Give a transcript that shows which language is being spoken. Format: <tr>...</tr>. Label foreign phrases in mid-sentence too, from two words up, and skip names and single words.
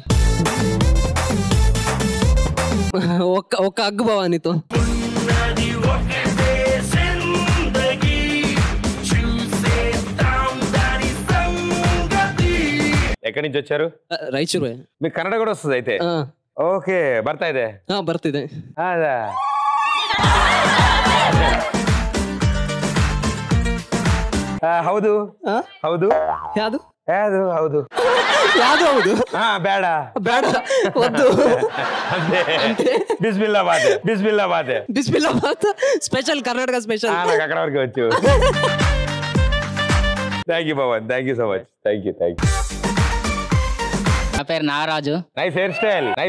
<te>ఒక్క అగ్గు బావా నీతో. ఎక్కడి నుంచి వచ్చారు? రాయచూరు. మీకు కన్నడ కూడా వస్తుంది అయితే? ఓకే.</te> <kn>ಬರ್ತಾ ಇದೆ. ಬರ್ತಿದೆ. ಹೌದು ಹೌದು ಯಾವುದು ಯಾವುದು ಹೌದು ಯಾವುದು ಹೌದು ಬೇಡ</kn> <te>ಬೇಡ వద్దు. బిస్మిల్లాబాద్ బిస్మిల్లాబాద్ బిస్మిల్లాబాద్ స్పెషల్ కర్ణాటక స్పెషల్. నాకు అక్కడ వరకు వచ్చు.</te> <en>thank you Pavan, thank you so much. thank you.</en> <te>నా పేరు నాగరాజు.</te> <en>nice hair style.</en>